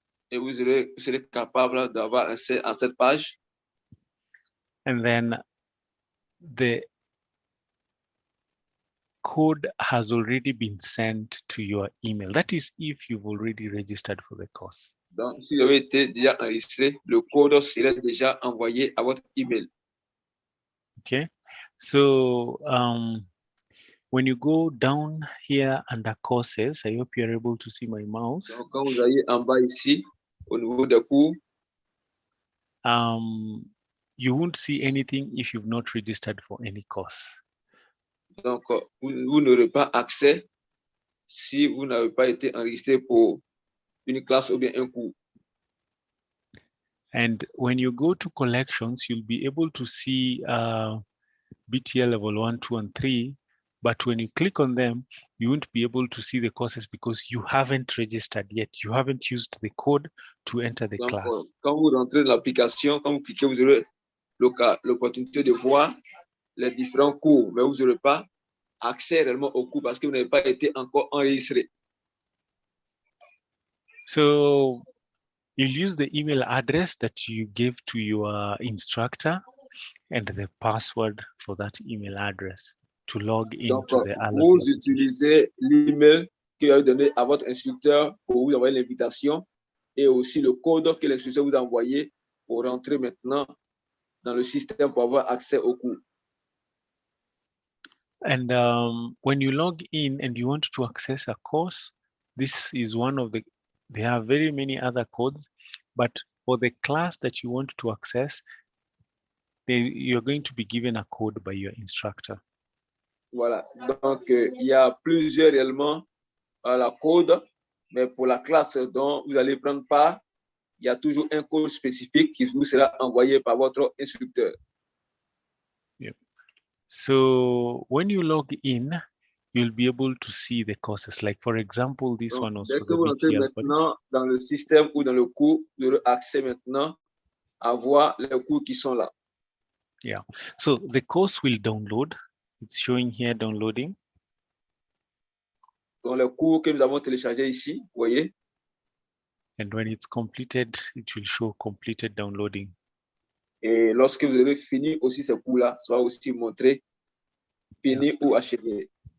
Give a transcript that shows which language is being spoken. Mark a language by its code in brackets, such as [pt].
[fr] Et vous serez capable d'avoir accès à cette page. [en] And then the code has already been sent to your email. That is if you've already registered for the course. [fr] Donc, si vous avez été déjà enregistré, le code serait déjà envoyé à votre email. [en] Okay, so when you go down here under courses, I hope you're able to see my mouse. [fr] Donc, quand vous allez en bas ici, au niveau des cours, [en] you won't see anything if you've not registered for any course. [fr] Donc, vous n'aurez pas accès si vous n'avez pas été enregistré pour une classe ou bien un cours. [en] And when you go to collections, you'll be able to see BTL level 1, 2, and 3. But when you click on them, you won't be able to see the courses because you haven't registered yet. You haven't used the code to enter the class. [fr] Quand vous rentrez dans l'application, quand vous cliquez, vous aurez l'opportunité de voir les différents cours, mais vous n'aurez pas accès réellement aux cours parce que vous n'avez pas été encore enregistré. [en] So you'll use the email address that you gave to your instructor and the password for that email address to log into the [fr] vous utilisez l'email que vous avez donné à votre instructeur pour vous envoyer l'invitation et aussi le code que l'instructeur vous a envoyé pour rentrer maintenant dans le système pour avoir accès au cours. [en] And when you log in and you want to access a course, this is one of the, there are very many other codes, but for the class that you want to access, you're going to be given a code by your instructor. [fr] Voilà, donc il y a plusieurs réellement la code, mais pour la classe dont vous allez prendre part, il y a toujours un code spécifique qui vous sera envoyé par votre instructeur. [en] Yep. So when you log in, you'll be able to see the courses. Like for example, this one also. [fr] Dès que vous entrez maintenant dans le système ou dans le cours, vous aurez accès maintenant à voir les cours qui sont là. [en] Yeah. So the course will download. It's showing here downloading. [fr] Dans le cours que nous avons téléchargé ici, vous voyez. [en] And when it's completed, it will show completed downloading. [fr] Et lorsque vous avez fini aussi ce cours-là, ça va aussi montrer fini ou achevé.